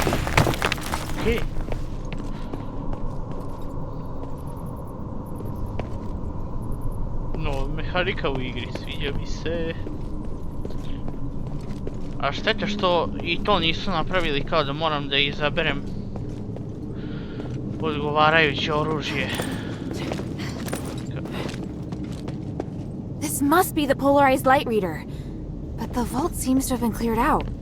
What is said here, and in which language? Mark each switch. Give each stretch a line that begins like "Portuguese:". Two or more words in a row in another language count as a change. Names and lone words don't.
English: Okay.
Serbian: No, mehanika u igri, sviđa mi se. A šteta što i to nisu napravili kao da moram da izaberem odgovarajuće oružje.
English: This must be the polarized light reader. But the vault seems to have been cleared out.